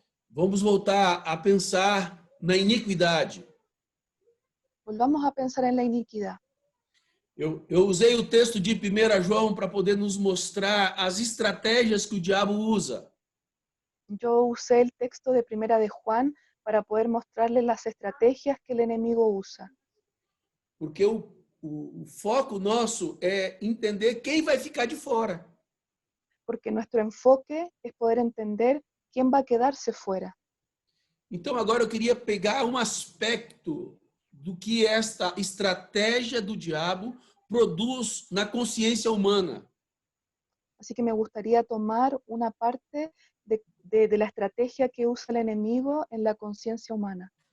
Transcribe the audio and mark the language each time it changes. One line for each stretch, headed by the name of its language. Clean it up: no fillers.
Portuguese: Vamos voltar a pensar na iniquidade.
Spanish: Volvamos a pensar en la iniquidad.
Portuguese: Eu usei o texto de 1 João para poder nos mostrar as estratégias que o diabo usa.
Spanish: Yo usé el texto de 1 de Juan para poder mostrarles las estrategias que el enemigo usa.
Portuguese: Porque o foco nosso é entender quem vai ficar de fora.
Spanish: Porque nuestro enfoque es poder entender quién va a quedarse fuera.
Portuguese: Então, agora eu queria pegar um aspecto do que esta estratégia do diabo produz na consciência humana.
Spanish: Así que me gustaría tomar una parte de la estrategia que usa el enemigo en la conciencia humana.